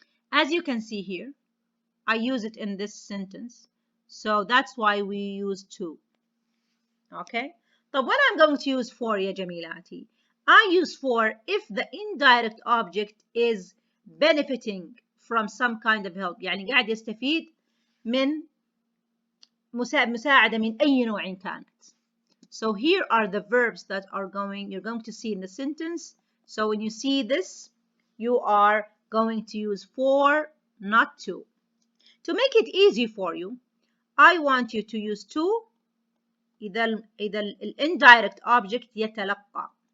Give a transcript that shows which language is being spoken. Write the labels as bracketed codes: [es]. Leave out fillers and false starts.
[en] As you can see here, I use it in this sentence, so that's why we use to. Okay? But when I'm going to use for, [ar] يا جميلاتي, [en] I use for if the indirect object is benefiting from some kind of help. [ar] يعني قاعد يستفيد من مساعدة من أي نوع كانت. [en] So here are the verbs that you're going to see in the sentence. So when you see this, you are going to use for, not to. To make it easy for you, I want you to use to [ar] إذا [en] indirect object [ar] يتلقى.